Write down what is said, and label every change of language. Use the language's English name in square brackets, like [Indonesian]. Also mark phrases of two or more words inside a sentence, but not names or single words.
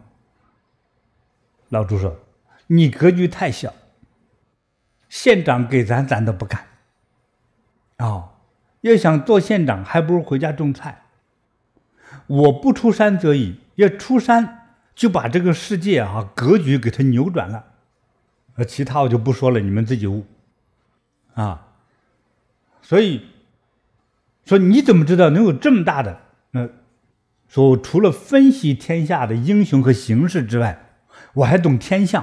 [Chinese] 老朱說：“你格局太小，縣長給咱都不幹。要想做縣長，還不如回家種菜。我不出山則已，要出山就把這個世界格局給它扭轉了。其他我就不說了，你們自己悟所以說你怎麼知道能有這麼大的說我除了分析天下的英雄和形勢之外，我還懂天象。